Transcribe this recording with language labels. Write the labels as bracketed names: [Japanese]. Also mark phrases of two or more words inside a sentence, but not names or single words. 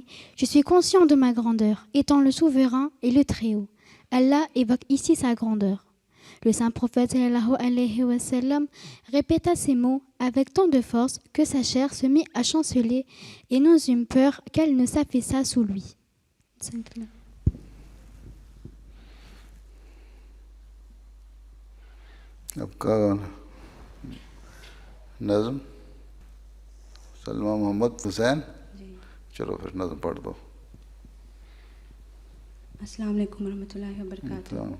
[French] Je suis conscient de ma grandeur, étant le souverain et le Très-Haut. Allah évoque ici sa grandeur. Le saint prophète [Arabic] صلى الله عليه وسلم [French] répéta ces mots avec tant de force que sa chair se mit à chanceler et nous eûmes peur qu'elle ne s'affaissât sous lui. [Urdu] اب کا نظم سلمہ محمد حسین چلو پھر نظم پڑھ دو۔ [Arabic] السلام علیکم ورحمۃ اللہ وبرکاتہ۔